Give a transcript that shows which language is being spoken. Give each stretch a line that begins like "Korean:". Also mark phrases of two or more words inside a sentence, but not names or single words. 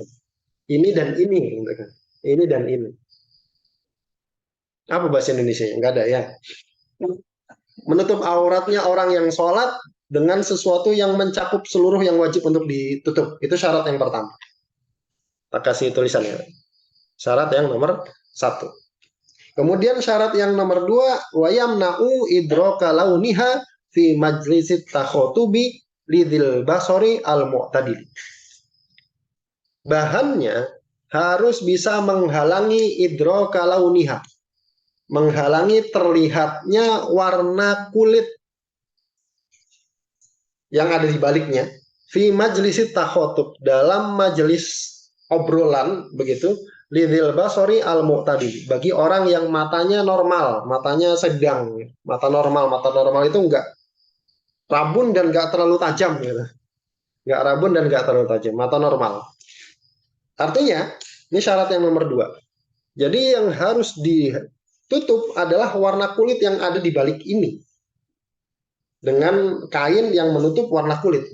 Indonesian: Ini dan ini, gitu kan. Ini dan ini. Apa bahasa Indonesia? Nggak ada ya. Menutup auratnya orang yang sholat dengan sesuatu yang mencakup seluruh yang wajib untuk ditutup. Itu syarat yang pertama. Tak kasih tulisannya. Syarat yang nomor satu. Kemudian syarat yang nomor dua,
Arabic: ويمنع إدراك لونها في مجلس التخاطب لذي البصر المعتدل.
Indonesian: Bahannya harus bisa menghalangi
Arabic: إدراك لونها,
Indonesian: menghalangi terlihatnya warna kulit yang ada di baliknya,
Arabic: في مجلس التخاطب,
Indonesian: dalam majelis obrolan begitu,
Arabic: لذي البصر المعتدل,
Indonesian: bagi orang yang matanya normal, matanya sedang, mata normal itu enggak rabun dan enggak terlalu tajam gitu. Enggak rabun dan enggak terlalu tajam, mata normal. Artinya, ini syarat yang nomor dua. Jadi yang harus ditutup adalah warna kulit yang ada di balik ini, dengan kain yang menutup warna kulit.